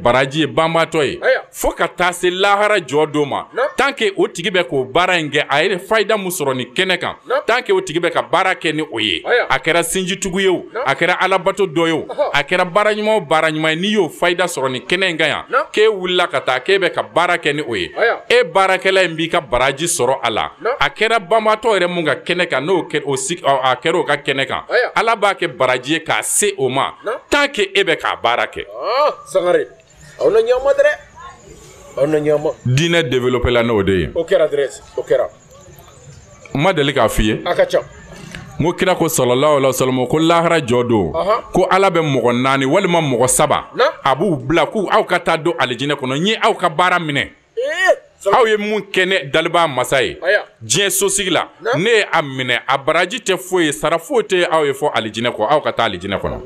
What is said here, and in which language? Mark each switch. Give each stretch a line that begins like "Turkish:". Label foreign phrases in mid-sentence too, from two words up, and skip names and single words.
Bambara: baraji ye banbaatɔ ye fo ka taa se lahara jɔ dɔ ma
French: tant que
Bambara: o tigi bɛ k'o baara in kɛ a ye fayida mun sɔrɔ ni kɛnɛ kan
French: tant que
Bambara: o tigi bɛ ka baara kɛ ni o ye a kɛra sinjitugu ye o a kɛra alabato dɔ ye o a kɛra baara ɲuman o baara ɲuman ye n'i y'o fayida sɔrɔ ni kɛnɛ in kan yan k'e wulila ka taa k'e bɛ ka baara kɛ ni o ye e baarakɛla in b'i ka baraji sɔrɔ a la a kɛra banbaatɔ yɛrɛ mun ka kɛnɛ kan n'o a kɛra o ka kɛnɛ kan ala b'a kɛ baraji ye k'a se o ma
French: tant que
Bambara: e bɛ k'a baara kɛ. Sangare aw na ɲɛma dɛ aw na ɲɛma. diinɛ développé la n'o de ye. o kɛra dɛrɛ o kɛra. n ma deli k'a f'i ye. a ka ca. n ko kira ko
Arabic: صلى الله عليه وسلم
Bambara: ko lahara jɔ don ko ala bɛ mɔgɔ 4 walima mɔgɔ 7 a b'u bila k'u aw ka taa don alijinɛ kɔnɔ n ye aw ka baara minɛ. aw ye mun kɛ ne daliba masa ye diɲɛ sosigi la ne ye a minɛ a baraji tɛ foyi ye sara foyi tɛ aw ye fɔ alijinɛ kɔ aw ka taa alijinɛ kɔnɔ.